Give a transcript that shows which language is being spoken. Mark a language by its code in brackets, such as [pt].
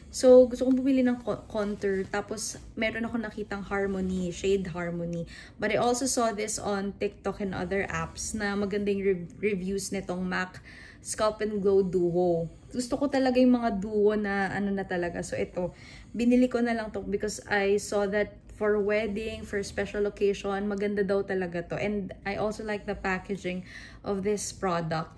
[tl] So, gusto kong bumili ng contour. Tapos, meron ako nakitang Harmony, shade Harmony. [en] But I also saw this on TikTok and other apps [tl] na magandang reviews nitong [en] MAC Sculpt and Glow Duo. [tl] Gusto ko talaga yung mga duo na ano na talaga. So, ito. Binili ko na lang to [en] because I saw that for wedding, for special occasion, [tl] maganda daw talaga to. [en] And I also like the packaging of this product.